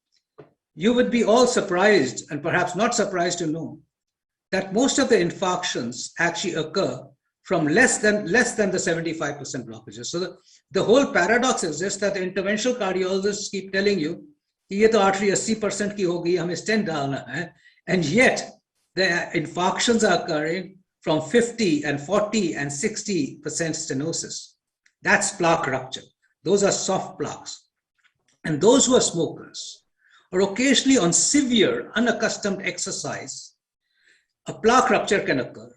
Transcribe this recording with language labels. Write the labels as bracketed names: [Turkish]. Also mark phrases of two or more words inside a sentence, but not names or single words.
[English] You would be all surprised, and perhaps not surprised to know, that most of the infarctions actually occur from less than the 75% blockages. So the whole paradox is this, that the interventional cardiologists keep telling you, [Hindi] ये तो artery 80% की होगी, हमें stent डालना है, [English] and yet the infarctions are occurring from 50 and 40 and 60% stenosis. That's plaque rupture. Those are soft plaques. And those who are smokers, or occasionally on severe, unaccustomed exercise, a plaque rupture can occur.